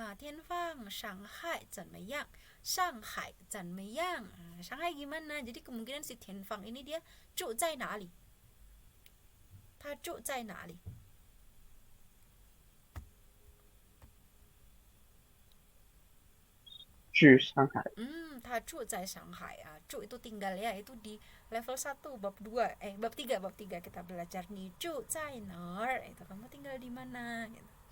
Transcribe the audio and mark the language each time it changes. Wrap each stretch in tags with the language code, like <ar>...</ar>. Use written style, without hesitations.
<zh>Tianfang, Shanghai 怎么样? Shanghai 怎么样?</zh> <id>Shanghai gimana? Jadi kemungkinan si Tianfang ini dia</id> <zh>住在哪里? 他住在哪里? Shi Shanghai. 他住在上海啊.</zh> <id>住 itu tinggal ya, itu di level 1 bab 2 bab 3 kita belajar nih</id> <zh>住在哪儿,</zh> <id>itu kamu tinggal di mana gitu.</id>